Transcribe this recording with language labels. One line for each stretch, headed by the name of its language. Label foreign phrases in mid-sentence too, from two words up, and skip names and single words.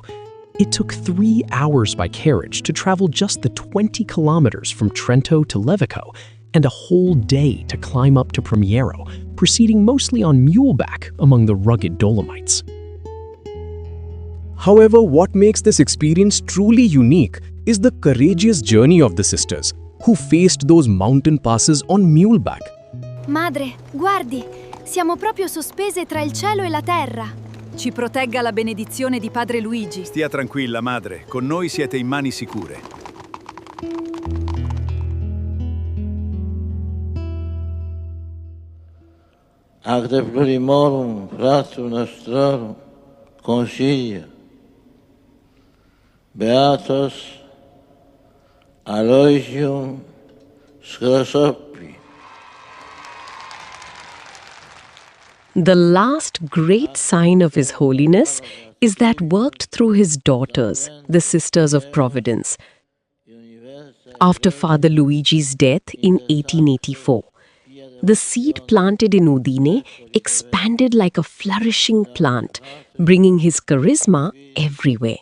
English: It took 3 hours by carriage to travel just the 20 kilometers from Trento to Levico, and a whole day to climb up to Primiero, proceeding mostly on muleback among the rugged Dolomites. However, what makes this experience truly unique is the courageous journey of the sisters, who faced those mountain passes on muleback.
Italian: Madre, guardi, siamo proprio sospese tra il cielo e la terra. Ci protegga la benedizione di padre Luigi. Stia tranquilla, madre, con noi siete in mani sicure.
Latin: Acte plurimorum fratrum nostrorum consilia, beatos Aloysium Scrosoppi.
English: The last great sign of His Holiness is that worked through his daughters, the Sisters of Providence. After Father Luigi's death in 1884, the seed planted in Udine expanded like a flourishing plant, bringing his charisma everywhere.